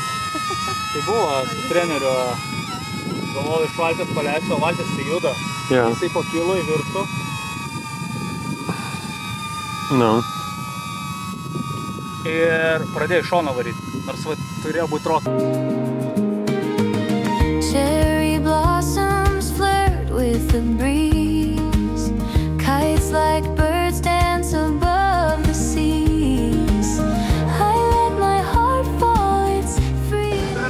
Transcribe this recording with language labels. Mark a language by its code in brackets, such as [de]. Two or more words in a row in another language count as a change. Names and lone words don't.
[lt] Tai buvo su treneriu. Galvojau, iš valties paleisiu, o valtis tai juda. [en] Yeah. [lt] Jisai pakilo į viršų. [en] No. [lt] Ir pradėjo iš šono varyti, nors va, turėjo būti rota. [en] Cherry blossoms flirt with the breeze. Kites like birds dance above the seas. I let my heart fall, it's free.